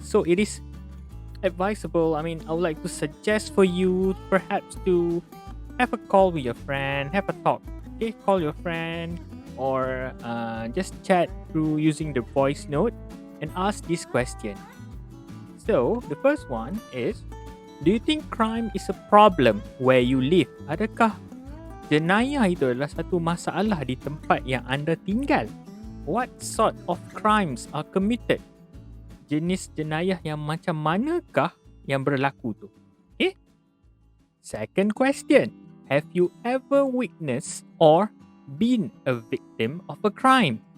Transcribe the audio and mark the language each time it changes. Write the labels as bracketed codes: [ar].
[en] So it is advisable, I would like to suggest for you perhaps to have a call with your friend, have a talk, okay? Call your friend or just chat through using the voice note and ask this question. So, the first one is, do you think crime is a problem where you live? [ms] Adakah jenayah itu adalah satu masalah di tempat yang anda tinggal? [en] What sort of crimes are committed? [ms] Jenis jenayah yang macam manakah yang berlaku tu? Okay? [en] Second question, have you ever witnessed or been a victim of a crime?